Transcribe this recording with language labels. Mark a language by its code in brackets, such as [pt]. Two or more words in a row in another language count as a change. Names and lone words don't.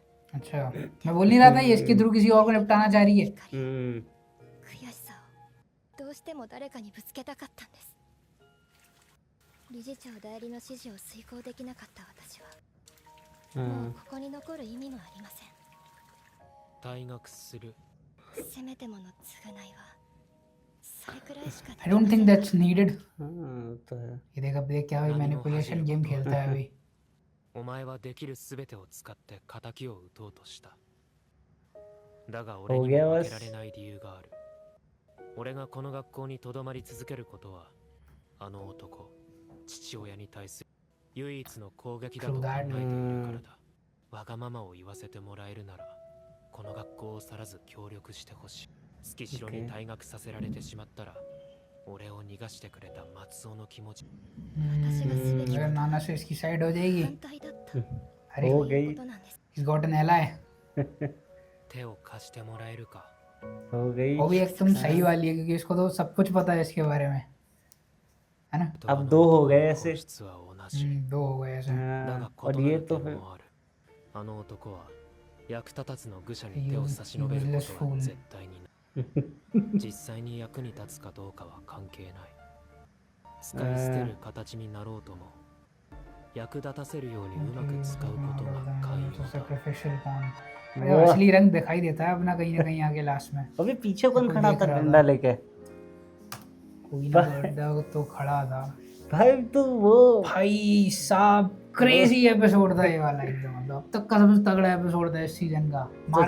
[hi] अच्छा, मैं बोल नहीं रहा था ये इसके थ्रू किसी और को निपटाना चाह रही है. [ja] 悔しさをどうしても誰かにぶつけたかったんです。理事長代理の指示を遂行できなかった私はもうここに残る意味もありません。退学する。せめてもの償いはそれくらいしかでき [en] I [ja] ま [en] don't [ja] せ [en] think [ja] ん。 [en] that's needed. [hi] हाँ तो है। ये देख अब देख क्या भाई [en] manipulation game [hi] खेलता है अभी. [ja] お前はできるすべてを使って仇を撃とうとした。だが俺にも負けられない理由がある。俺がこの学校にとどまり続けることは、 あの男、父親に対する唯一の攻撃だ [en] True [ja] と考え [en] that. [ja] ているからだ。わがままを言わせてもらえるなら、この学校を去らず協力してほしい。月城に退学させられてしまったら、俺を逃がしてくれた松尾の気持ち。 [hi] अगर नाना से इसकी साइड हो जाएगी [ja] 反対だった [hi] अरे हो [ja] こ [hi] गई [ja] となんです [en] he's got an ally [ja] 手を貸してもらえるか。 [hi] हो गई। वो भी एकदम सही वाली है क्योंकि इसको तो सब कुछ पता है इसके बारे में है ना अब 2 हो गए ऐसे। [ja] 質は同じ。 [hi] दो हो गए ऐसे [ja] だが [hi] हाँ, और [ja] 異な [hi] ये [ja] る [hi] तो [ja] 点 [hi] फिर [ja] もある。あの男は役立たずの愚者に手を差し伸べることは絶対にない。実際に役に立つかどうかは関係ない。使い捨てる形になろうとも、役立たせるようにうまく使うことが寛容だ。 [hi] सैक्रिफिशियल कौन असली रंग दिखाई देता है अपना कहीं ना कहीं आगे लास्ट में अबे पीछे कौन कोई खड़ा देख था रहा डंडा था। लेके? कोई ना बंदा तो खड़ा था भाई तो वो भाई साहब [en] crazy episode [hi] था ये वाला एकदम मतलब अब तक का सबसे तगड़ा एपिसोड था इस सीजन का मारा